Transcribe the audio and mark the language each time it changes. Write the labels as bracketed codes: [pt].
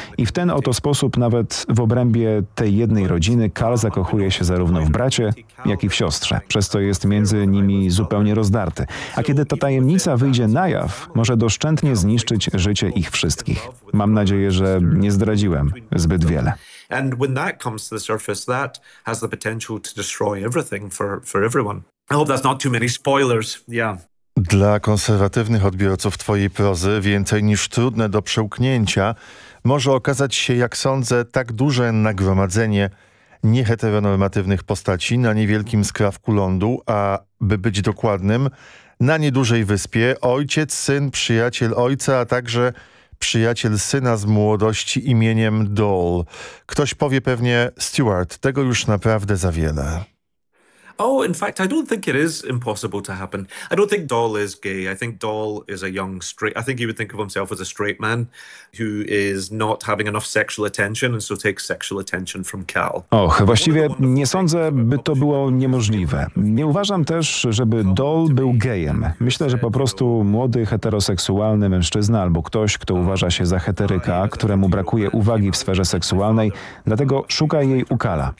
[pl] I w ten oto sposób nawet w obrębie tej jednej rodziny Cal zakochuje się zarówno w bracie, jak i w siostrze, przez co jest między nimi zupełnie rozdarty. A kiedy ta tajemnica wyjdzie na jaw, może doszczętnie zniszczyć życie ich wszystkich. Mam nadzieję, że nie zdradziłem zbyt wiele. [en] And when that comes to the surface, that has the potential to destroy everything for everyone. I hope that's not too many spoilers. Yeah. [pl] Dla konserwatywnych odbiorców twojej prozy więcej niż trudne do przełknięcia może okazać się, jak sądzę, tak duże nagromadzenie nieheteronormatywnych postaci na niewielkim skrawku lądu, a by być dokładnym, na niedużej wyspie ojciec, syn, przyjaciel ojca, a także przyjaciel syna z młodości imieniem Dole. Ktoś powie pewnie: Stuart, tego już naprawdę za wiele. [en] Oh, in fact, I don't think it is impossible to happen. I don't think Dole is gay. I think Dole is a young straight. I think he would think of himself as a straight man who is not having enough sexual attention and so takes sexual attention from Cal. [pl] Och, właściwie nie sądzę, by to było niemożliwe. Nie uważam też, żeby Dole był gejem. Myślę, że po prostu młody heteroseksualny mężczyzna albo ktoś, kto uważa się za heteryka, któremu brakuje uwagi w sferze seksualnej, dlatego szuka jej u Cala.